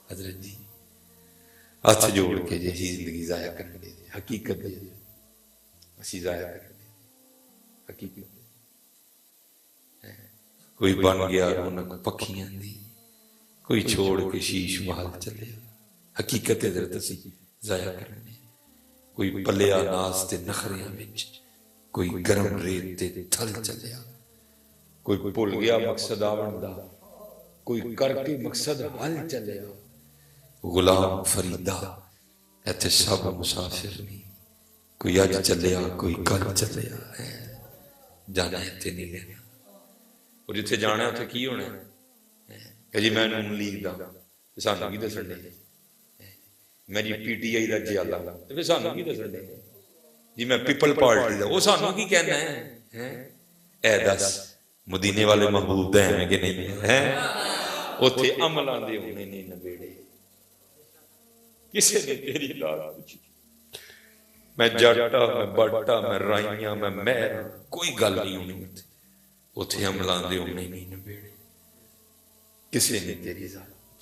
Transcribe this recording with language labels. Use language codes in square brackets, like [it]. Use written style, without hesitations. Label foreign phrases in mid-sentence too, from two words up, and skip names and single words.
[pa] حضرت جی ہاتھ جوڑ کے جی زندگی ضائع کرنے دے، حقیقت دے اسی ضائع کرنے دے، حقیقت دے۔ کوئی بن گیا رونق پکھیاں دی، کوئی چھوڑ کے شیش محل چلے، حقیقت حضرت اسی ضائع کرنے، کوئی پلیا ناز تے نخریاں وچ، کوئی گرم ریت تے تھل چلیا، کوئی بھول گیا مقصد آون دا، کوئی کر کے مقصد حل چلیا۔ غلام فریدہ ایتھے سب مسافر نہیں، کوئی اج چلیا کوئی کل چلیا، جانا ایتھے نہیں لینا، اور جتھے جانا ہے اتھے کی ہونا ہے کہ جی میں نون لیگ دا سانوں کی دسن دے، میں جی پی ٹی آئی دا جیالہ تے سانوں کی دسن دے، جی میں پیپل پارٹی دا وہ سانوں کی کہنا ہے۔ اے دس مدینے والے محبوب دے ہیں کہ نہیں ہیں، اتھے عملاں دے ہونے نہیں نبیڑے، کسے نے تیری لات پوچھی، میں جاٹا میں بٹا میں رائیاں میں مہر، کوئی گل نہیں ہونی اتھے عملاں دے ہونے نہیں نبیڑے، کسے نے تیری ذات